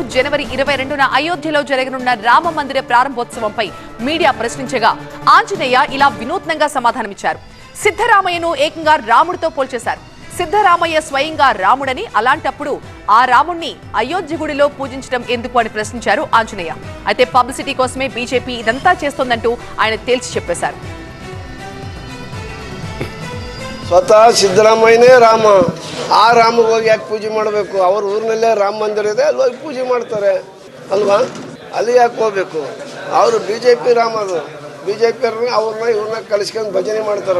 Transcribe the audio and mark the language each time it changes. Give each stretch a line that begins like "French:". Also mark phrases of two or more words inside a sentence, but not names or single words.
Telugu: జనవరి 22న అయోధ్యలో జరగనున్న రామ మందిర ప్రారంభోత్సవంపై మీడియా ప్రశ్నించగా ఆంజనేయ ఇలా వినూత్నంగా సమాధానమిచ్చారు. సిద్ధరామయ్యను ఏకంగా రాముడితో పోల్చేశారు. సిద్ధరామయ్య స్వయంగా రాముడని, అలాంటప్పుడు ఆ రాముణ్ణి అయోధ్య గుడిలో పూజించడం ఎందుకు అని ప్రశ్నించారు ఆంజనేయ. అయితే పబ్లిసిటీ కోసమే బీజేపీ ఇదంతా చేస్తోందంటూ ఆయన తేల్చి చెప్పేశారు.
Kannada: ಸ್ವತಃ ಸಿದ್ದರಾಮಯ್ಯನೇ ರಾಮ, ಆ ರಾಮಗೆ ಹೋಗಿ ಯಾಕೆ ಪೂಜೆ ಮಾಡಬೇಕು? ಅವ್ರ ಊರಿನಲ್ಲೇ ರಾಮ ಮಂದಿರ ಇದೆ, ಅಲ್ಲಿ ಹೋಗಿ ಪೂಜೆ ಮಾಡ್ತಾರೆ ಅಲ್ವಾ? ಅಲ್ಲಿ ಯಾಕೆ ಹೋಗ್ಬೇಕು? ಅವರು ಬಿ ಜೆ ಪಿ ರಾಮರು, ಬಿ ಜೆ ಪಿ ಅವ್ರನ್ನ ಇವ್ರನ್ನ ಕಲಿಸ್ಕೊಂಡು ಭಜನೆ ಮಾಡ್ತಾರೆ.